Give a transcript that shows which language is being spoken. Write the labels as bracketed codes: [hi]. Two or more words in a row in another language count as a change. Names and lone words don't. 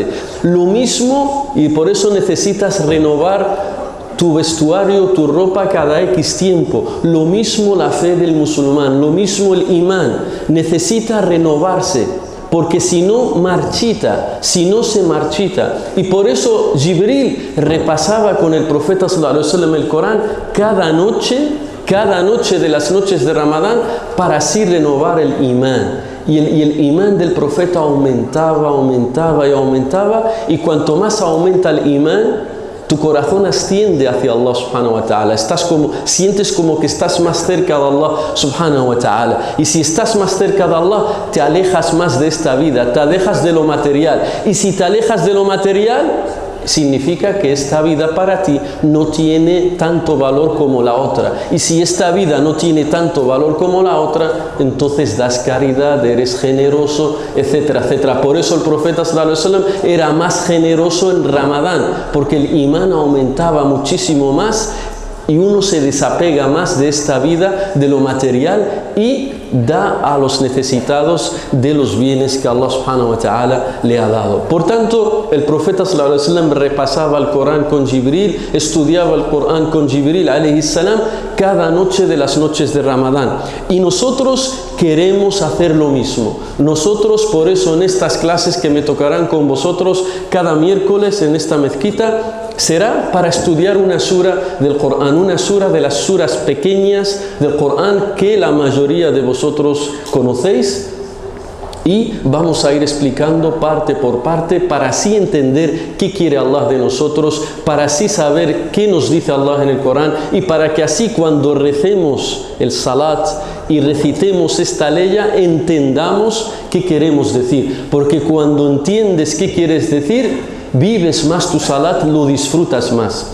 [es] Lo mismo, y por eso necesitas renovar tu vestuario, tu ropa cada X tiempo. Lo mismo la fe del musulmán, lo mismo el imán, necesita renovarse, porque si no marchita, si no se marchita. Y por eso Jibril repasaba con el profeta [ar] صلى الله عليه وسلم [es] el Corán cada noche de las noches de Ramadán para así renovar el imán. Y el imán del profeta aumentaba, y cuanto más aumenta el imán, tu corazón asciende hacia [ar] الله سبحانه وتعالى. [es] Sientes como que estás más cerca de [ar] الله سبحانه وتعالى. [es] Y si estás más cerca de Allah, te alejas más de esta vida, te alejas de lo material. Y si te alejas de lo material, significa que esta vida para ti no tiene tanto valor como la otra. Y si esta vida no tiene tanto valor como la otra, entonces das caridad, eres generoso, etcétera, etcétera. Por eso el profeta [ar] صلى الله عليه وسلم [es] era más generoso en Ramadán, porque el imán aumentaba muchísimo más y uno se desapega más de esta vida, de lo material, y da a los necesitados de los bienes que [ar] الله سبحانه وتعالى [es] le ha dado. Por tanto, el profeta [ar] صلى الله عليه وسلم [es] repasaba el Corán con Jibril, estudiaba el Corán con Jibril [ar] عليه السلام [es] cada noche de las noches de Ramadán. Y nosotros queremos hacer lo mismo. Nosotros, por eso, en estas clases que me tocarán con vosotros cada miércoles en esta mezquita, será para estudiar una sura del Corán, una sura de las suras pequeñas del Corán que la mayoría de vosotros conocéis, y vamos a ir explicando parte por parte para así entender qué quiere Allah de nosotros, para así saber qué nos dice Allah en el Corán, y para que así cuando recemos el salat y recitemos esta leya entendamos qué queremos decir, porque cuando entiendes qué quieres decir, vives más tu salat, lo disfrutas más.